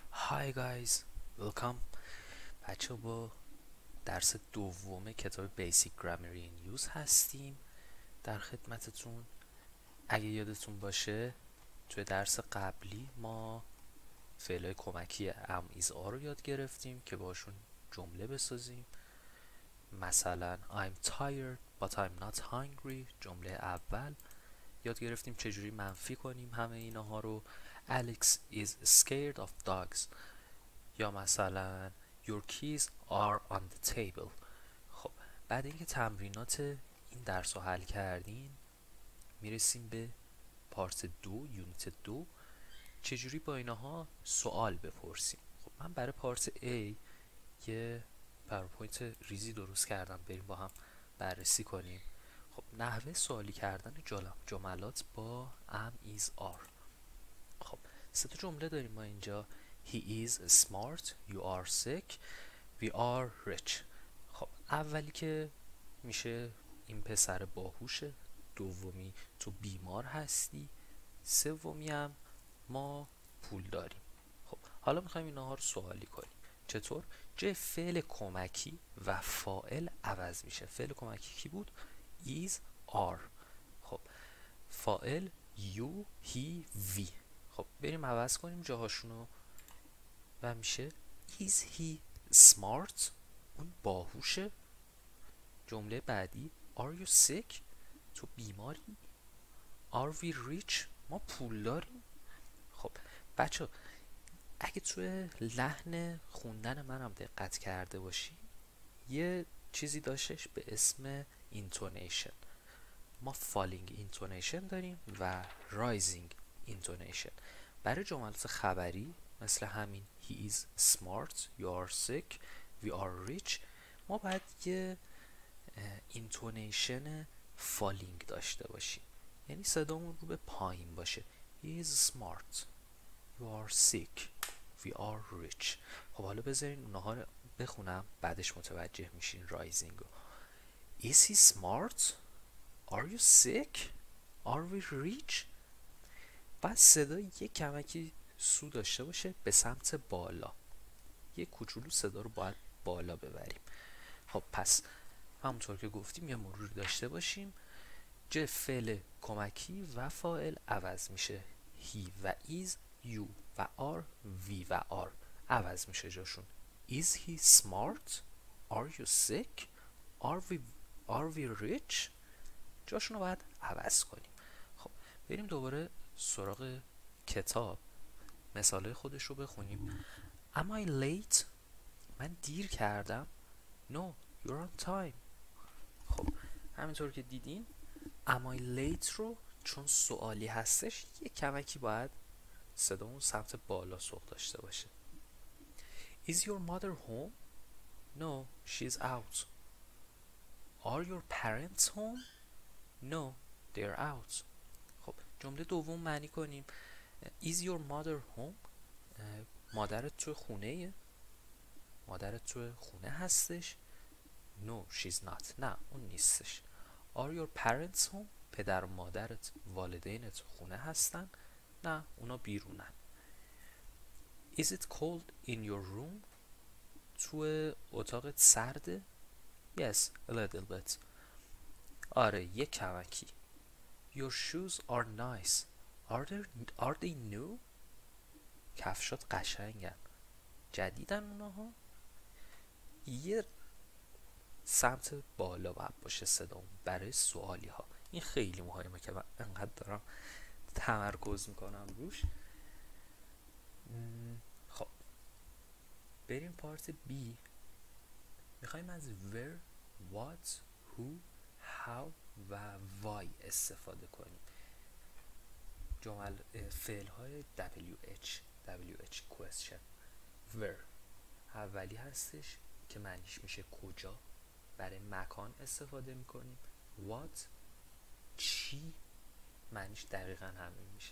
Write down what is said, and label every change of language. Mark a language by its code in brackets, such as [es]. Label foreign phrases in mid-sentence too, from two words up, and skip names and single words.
[en] Hi guys, welcome. [fa] بچه با درس دوم کتاب Basic Grammar in Use هستیم در خدمتتون. اگه یادتون باشه توی درس قبلی ما فعلای کمکی [en] am is are [fa] رو یاد گرفتیم که باشون جمله بسازیم. [en] مثلا I'm tired but I'm not hungry، [fa] جمله اول. یاد گرفتیم چجوری منفی کنیم همه اینها رو. [en] Alex is scared of dogs، [fa] یا مثلا [en] Your keys are on the table. [fa] خب بعد اینکه تمرینات این درس رو حل کردین میرسیم به پارت دو، یونیت دو، چجوری با اینها سوال بپرسیم. خب من برای پارت A یه پاورپوینت ریزی درست کردم، بریم با هم بررسی کنیم. خب نحوه سوالی کردن جملات با [en] am is are. [fa] خب سه تا جمله داریم ما اینجا. [en] He is smart, you are sick, we are rich. [fa] خب اولی که میشه این پسر باهوشه، دومی تو بیمار هستی، سومی هم ما پول داریم. خب حالا میخوایم اینها رو سوالی کنیم. چطور؟ جای فعل کمکی و فاعل عوض میشه. فعل کمکی کی بود؟ [en] is are. [fa] خب فاعل [en] you he we. [fa] خب بریم عوض کنیم جاهاشونو و میشه [en] is he smart، [fa] اون باهوشه. جمله بعدی [en] are you sick، [fa] تو بیماری. [en] are we rich، [fa] ما پول داریم. خب بچه اگه توی لحن خوندن منم دقت کرده باشی یه چیزی داشتش به اسم intonation. [en] ما falling intonation [fa] داریم و [en] rising intonation. [fa] برای جملات خبری مثل همین [en] he is smart, you are sick, we are rich [fa] ما باید یه [en] intonation falling [fa] داشته باشیم، یعنی صدامون رو به پایین باشه. [en] he is smart, you are sick, we are rich. [fa] خب حالا بذارین اونها رو بخونم بعدش متوجه میشین رایزینگ رو. [en] is he smart, are you sick, are we rich. [fa] بعد صدا یک کمکی سو داشته باشه به سمت بالا، یک کوچولو صدا رو باید بالا ببریم. خب پس همونطور که گفتیم یه مروری داشته باشیم. جای فعل کمکی و فاعل عوض میشه. he و is، you و are، we و are عوض میشه جاشون. [en] is he smart, are you sick, are we rich. [fa] جاشون رو باید عوض کنیم. خب بریم دوباره سراغ کتاب، مثاله خودش رو بخونیم. [en] am I late، [fa] من دیر کردم. [en] no you're on time. [fa] خب همینطور که دیدین [en] am I late [fa] رو چون سوالی هستش یک کمکی باید صدامون سمت بالا سوق داشته باشه. [en] is your mother home، no she's out. are your parents home، no they're out. [fa] خب جمله دوم معنی کنیم. [en] is your mother home، [fa] مادرت تو خونه، مادرت تو خونه هستش. [en] no she's not، [fa] نه اون نیستش. [en] are your parents home، [fa] پدر و مادرت والدینت خونه هستن، نه اونا بیرونن. [en] is it cold in your room، [fa] تو اتاقت سرده. [en] yes a little bit، [fa] آره یک کمکی. [en] your shoes are nice، are they new، [fa] کفشات قشنگن، جدیدن اونها. یه سمت بالا باید باشه صدام برای سوالی ها. این خیلی مهمه که من انقدر دارم تمرکز میکنم روش. خب بریم پارت B. میخوایم از [en] where، what، who، how [fa] و why استفاده کنیم. فعل های [en] WH question. [fa] where اولی هستش که معنیش میشه کجا، برای مکان استفاده میکنیم. what چی، معنیش دقیقا همین میشه.